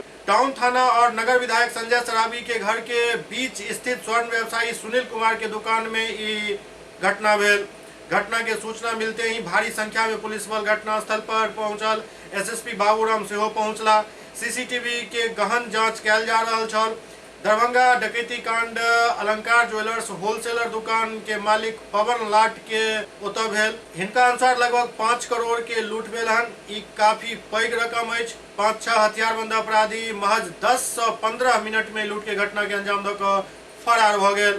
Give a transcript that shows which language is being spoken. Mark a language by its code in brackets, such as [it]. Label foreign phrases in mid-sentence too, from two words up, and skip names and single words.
[mai] टाउन थाना और नगर विधायक संजय सराबी के घर के बीच स्थित स्वर्ण व्यवसायी सुनील कुमार के दुकान में ये घटना भेल। घटना के सूचना मिलते ही भारी संख्या में पुलिस बल घटना स्थल पर पहुंचल। एसएसपी बाबूराम सेहो पहुंचला। सीसीटीवी के गहन जांच कैल जा रहा छल। दरभंगा डकैती कांड अलंकार ज्वेलर्स होलसेलर दुकान के मालिक पवन लाट के ओतऽ भेल। हिनका अनुसार लगभग 5 करोड़ के लूट भेल हन। ई काफी पैघ रकम अछि। 5-6 हथियारबंद अपराधी महज 10 से 15 मिनट में लूट के घटना के अंजाम दऽ कऽ फरार भऽ गेल।